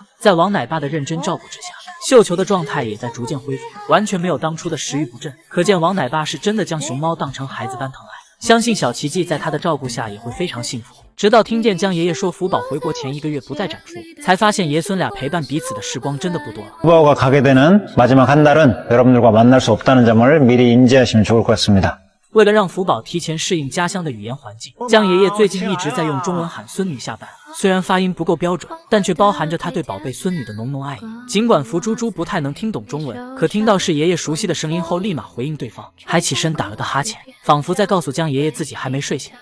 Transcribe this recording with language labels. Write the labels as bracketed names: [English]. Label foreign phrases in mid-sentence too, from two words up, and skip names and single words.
[Chinese] 在王奶爸的认真照顾之下，绣球的状态也在逐渐恢复，完全没有当初的食欲不振。可见王奶爸是真的将熊猫当成孩子般疼爱，相信小奇迹在他的照顾下也会非常幸福。直到听见江爷爷说福宝回国前1个月不再展出，才发现爷孙俩陪伴彼此的时光真的不多了。 [Korean] 후바오가 가게 되는 마지막 한 달은 여러분들과 만날 수 없다는 점을 미리 인지하시면 좋을 것 같습니다. [Chinese] 为了让福宝提前适应家乡的语言环境，江爷爷最近一直在用中文喊孙女下班。虽然发音不够标准，但却包含着他对宝贝孙女的浓浓爱意。尽管福猪猪不太能听懂中文，可听到是爷爷熟悉的声音后，立马回应对方，还起身打了个哈欠，仿佛在告诉江爷爷自己还没睡醒。